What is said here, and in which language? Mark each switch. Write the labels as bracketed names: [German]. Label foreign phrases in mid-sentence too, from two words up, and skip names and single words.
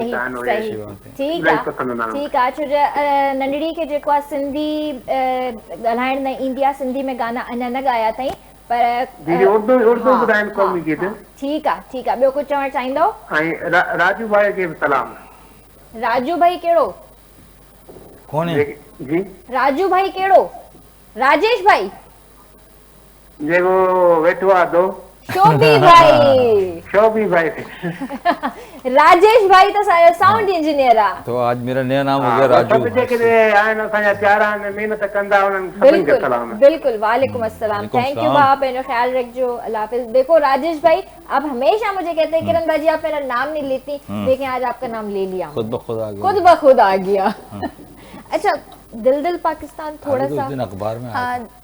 [Sindhi] गीत आहिनि सही, उहे ठीक इलाही आहे, पसंदि आहिनि। ठीक आहे। छो जो नंढड़ी खे जेको आहे सिंधी ॻाल्हाइण न ईंदी आहे, सिंधी में गाना अञा न ॻाया अथई, पर दीदी उर्दू हाँ, ॿुधाइनि क़ौमी गीत। ठीक आहे, ठीक आहे। ॿियो कुझु चवणु चाहींदो? ऐं राजू भाई खे बि सलाम। राजू भाई कहिड़ो? [Hindi] कौन है? [Sindhi] जी, राजू भाई कहिड़ो? राजेश भाई? जेको वेठो आहे दो शोभी भाई। शोभी भाई। राजेश भाई तो [English] sound engineer [Sindhi] आहे। [Hindi] तो आज मेरा नया नाम हो गया राजू। [Sindhi] सभु जेके आहिनि असांजा प्यारा आहिनि, महिनत कंदा, उन्हनि सभिनि खे सलाम। [Hindi] बिल्कुल, [Arabic] وعليكم السلام. [English] thank you [Hindi] भाई, अपना ख्याल रखियो, अल्लाह हाफिज। देखो राजेश भाई, आप हमेशा मुझे कहते हैं किरण भाई आप मेरा नाम नहीं लेती, लेकिन आज आपका नाम ले लिया, खुद ब खुद आ गया। खुद ब खुद आ गया। अच्छा, दिल दिल पाकिस्तान थोड़ा अभी तो सा, उस दिन अखबार में आया था।